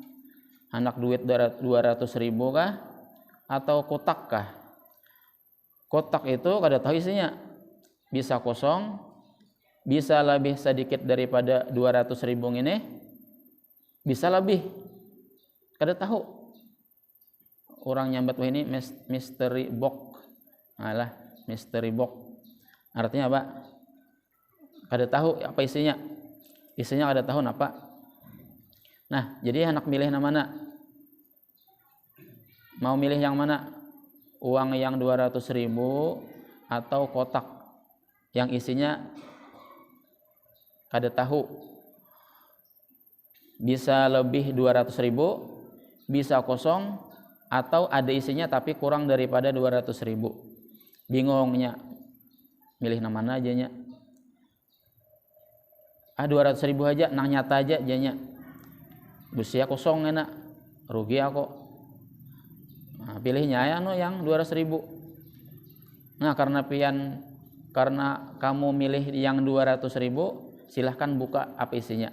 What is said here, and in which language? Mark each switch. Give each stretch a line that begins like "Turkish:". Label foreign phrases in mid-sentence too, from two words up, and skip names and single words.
Banjar: Anak duit 200.000 kah atau kotak kah? Kotak itu kada tahu isinya, bisa kosong, bisa lebih sedikit daripada 200.000 ini, bisa lebih, kada tahu. Orang nyambat wah ini
English: mystery box. Alah, mystery box.
Indonesian: Artinya apa?
Banjar: Kada tahu apa isinya. Isinya kada tahu apa.
Indonesian: Nah, jadi anak milih yang mana? Mau milih yang mana?
Banjar: Uang yang 200.000 atau kotak yang isinya kada tahu.
Indonesian: Bisa lebih 200.000, bisa kosong, atau ada isinya tapi kurang daripada 200.000.
Banjar: Bingungnya milih yang mana aja nya. 200.000 aja, nang nyata aja janya. Busia kosong enak, rugi aku.
Indonesian: Nah, pilihnya ya yang 200.000. Nah, karena kamu milih yang 200.000, silahkan buka apa isinya.